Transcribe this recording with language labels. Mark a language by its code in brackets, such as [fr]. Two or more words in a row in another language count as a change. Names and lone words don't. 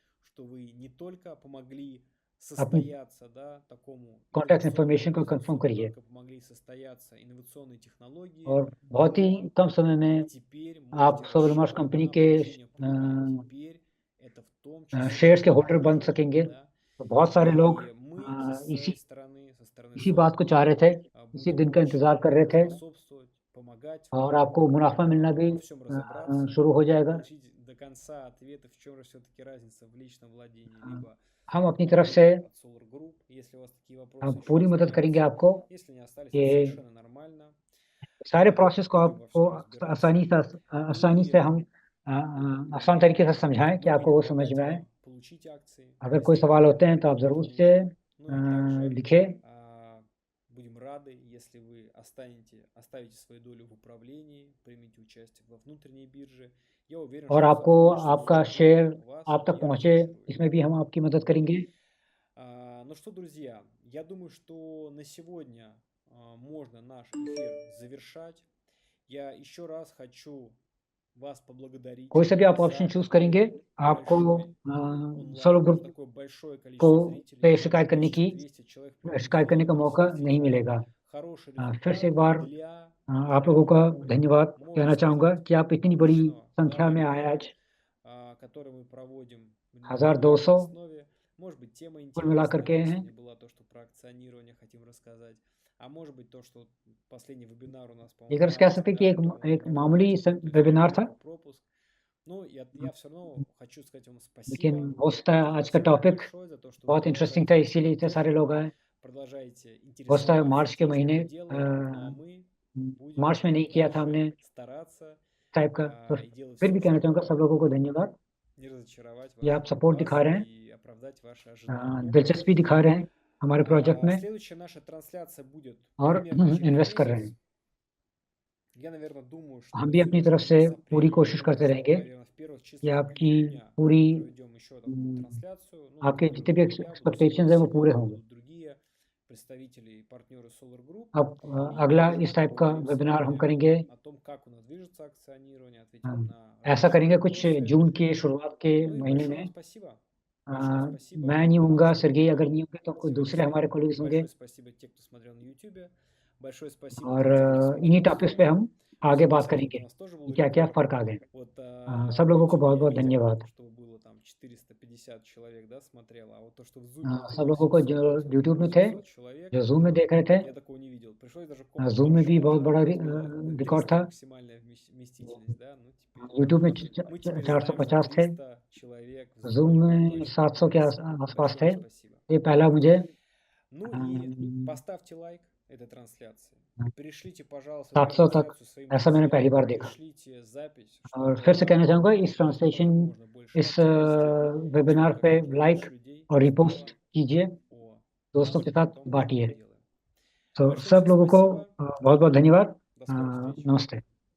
[hi] अपनी [en] contact information [hi] को कंफर्म करिए और बहुत ही कम समय में आप सोवेलमाश कंपनी के शेयर्स के होल्डर बन सकेंगे। तो बहुत सारे लोग इसी बात को चाह रहे थे इसी दिन का इंतजार कर रहे थे [ru] способствовать, помогать [hi] और [ru] вам [hi] आपको मुनाफा मिलना भी [ru] во всем разобраться, [hi] शुरू हो जाएगा। [ru] получить до конца ответы, в чем же все-таки разница в личном владении, либо [hi] हम अपनी [ru] в [hi] तरफ से [ru] владении от Solar Group, если у вас такие вопросы еще [hi] पूरी मदद करेंगे [ru] остались. [hi] आपको [ru] Если не остались, [hi] कि [ru] это совершенно нормально. [hi] सारे प्रोसेस को [ru] Будем во [hi] आपको [ru] всем разбираться. [hi] आसानी से हम आसान तरीके से समझाएं कि [ru] Мы [hi] आपको वो [ru] будем [hi] समझ [ru] помогать [hi] में आए। [ru] вам получить акции, [hi] अगर कोई [ru] если [hi] सवाल [ru] вам [hi] होते हैं तो आप ज़रूर [ru] это [hi] से [ru] нужно. Ну и также [hi] लिखें। [ru] будем рады, если вы оставите свою долю в управлении, примите участие во внутренней бирже. Я уверен, [hi] और [ru] что [hi] आपको [ru] сотрудничество [hi] आपका [ru] с Solar [hi] शेयर [ru] Group вас [hi] आप तक [ru] не [hi] पहुंचे, [ru] разочарует. [hi] इसमें भी हम आपकी मदद करेंगे। [ru] Ну что, друзья, я думаю, что на сегодня можно наш эфир завершать. Я еще раз хочу вас поблагодарить [hi] कोई सा भी आप [ru] за [en] option choose [ru] такой [hi] करेंगे, आपको [ru] большой [hi] सोलो [ru] онлайн, [hi] ग्रुप [ru] такое большое [hi] को [ru] количество зрителей. [hi] पे शिकायत करने [ru] Почти [hi] की [ru] 200 человек [hi] शिकायत करने का मौका [ru] проголосовало. [hi] नहीं मिलेगा। [ru] Хороший [hi] फिर से एक [ru] результат [hi] बार [ru] для [hi] आप लोगों का [ru] такого, [hi] धन्यवाद [ru] можно [hi] कहना चाहूँगा [ru] сказать, [hi] कि आप इतनी बड़ी [ru] крупного [hi] संख्या में [ru] вебинара, [hi] आए आज। [ru] который мы проводим на [hi] 1200 [ru] регулярной основе. Может быть, тема [hi] कुल मिलाकर [ru] интересная [hi] के [ru] вам [hi] हैं। [ru] сегодня была, то, что про акционирование хотим рассказать. А может быть, то, что последний вебинар у нас, [hi] एक [ru] по-моему, [hi] तरह से कह सकते हैं कि एक मामूली वेबिनार था, [ru] пропуск. Ну, я все равно хочу сказать вам [hi] लेकिन [ru] спасибо. [hi] हो सकता है आज का टॉपिक [ru] большое за то, что вы [hi] बहुत इंटरेस्टिंग था, इसीलिए इतने सारे लोग आए। [ru] продолжаете [hi] हो सकता है [ru] интересоваться [hi] मार्च के [ru] тем, что [hi] महीने [ru] мы делаем, ну, а мы будем [hi] मार्च में नहीं किया था [ru] дальше [hi] हमने [ru] стараться [hi] टाइप का, तो [ru] и делать [hi] फिर [ru] все, [hi] भी कहना [ru] чтобы [hi] चाहूँगा सब लोगों को धन्यवाद। [ru] не разочаровать [hi] ये आप सपोर्ट दिखा रहे हैं, [ru] и оправдать ваши ожидания. [hi] दिलचस्पी दिखा रहे हैं हमारे प्रोजेक्ट में [ru] Следующая наша трансляция будет [hi] और [ru] примерно через [hi] इन्वेस्ट कर रहे [ru] месяц. [hi] हैं। [ru] Я, наверное, думаю, что [hi] हम भी अपनी तरफ से पूरी कोशिश करते रहेंगे [ru] наверное, в первых [hi] कि [ru] числах [hi] आपकी [ru] июня [hi] पूरी [ru] проведем еще такую трансляцию. Ну, [hi] आपके [ru] это [hi] जितने भी [ru] буду я, буду [hi] एक्सपेक्टेशंस हैं वो [ru] Сергей [hi] पूरे [ru] Васильев, [hi] होंगे। [ru] будут другие представители и партнеры Solar Group. [hi] अब [ru] И [hi] अगला [ru] мы [hi] इस टाइप का [ru] поговорим с [hi] वेबिनार हम [ru] вами [hi] करेंगे, [ru] о том, как у нас движется акционирование, ответим на [hi] ऐसा [ru] различные [hi] करेंगे कुछ [ru] вопросы. [hi] जून के शुरुआत के [ru] Ну и [hi] महीने [ru] большое вам [hi] में। [ru] спасибо. Большое спасибо. [hi] मैं नहीं होऊंगा, [ru] Большое [hi] सर्गेई अगर [ru] спасибо [hi] नहीं होंगे तो कोई [ru] сегодня [hi] दूसरे हमारे कोलीग्स होंगे [ru] Большое спасибо тем, кто смотрел на YouTube. Большое спасибо [hi] और [ru] для тех, кто смотрел [hi] इन्हीं [ru] в [hi] टॉपिक्स पे [ru] Zoom. [hi] हम आगे बात [ru] Согласен, [hi] करेंगे [ru] у нас тоже был [hi] कि क्या क्या [ru] рекорд. [hi] फ़र्क आ गए। [ru] Вот [hi] सब [ru] на [hi] लोगों को [ru] YouTube я [hi] बहुत-बहुत [ru] видел, [hi] धन्यवाद। [ru] что было там 450 человек, да, смотрело, а вот то, что в Zoom [hi] सब [ru] было [hi] लोगों को [ru] 700, [hi] जो [ru] 800, [hi] यूट्यूब में थे, [ru] 800 человек, [hi] जो जूम में देख रहे थे, [ru] я такого не видел. Пришлось даже комнату [hi] जूम में भी [ru] расширить, [hi] बहुत बड़ा [ru] чтобы было [hi] रिकॉर्ड [ru] 300 [hi] था। [ru] максимальная вместительность, да, ну теперь [hi] यूट्यूब में [ru] мы теперь [hi] 450 [ru] знаем, [hi] थे, [ru] что 300 человек в [hi] जूम [ru] Zoom [hi] में [ru] точно. [hi] 700 के [ru] Спасибо. [hi] आसपास [ru] Большое [hi] थे। [ru] вам спасибо. [hi] ये पहला मुझे [ru] Ну и поставьте лайк этой трансляции. Пришлите, пожалуйста, [hi] 700 तक [ru] трансляцию своим [hi] ऐसा मैंने पहली [ru] друзьям. [hi] बार देखा। [ru] Пришлите запись, [hi] और [ru] чтобы [hi] फिर से कहना चाहूँगा इस [ru] получить как [hi] ट्रांसलेशन [ru] можно больше [hi] इस [ru] активности, [hi] वेबिनार [ru] чтобы [hi] पे [ru] как можно [hi] लाइक [ru] больше людей [hi] और रिपोस्ट [ru] узнало [hi] कीजिए, [ru] о [hi] दोस्तों [ru] нас [hi] के [ru] и [hi] साथ [ru] о том, что мы [hi] बांटिए। [ru] делаем. [hi] तो [ru] Большое [hi] सब [ru] всем [hi] लोगों को [ru] спасибо. [hi] बहुत-बहुत धन्यवाद। [ru] До скорых встреч. [hi] नमस्ते।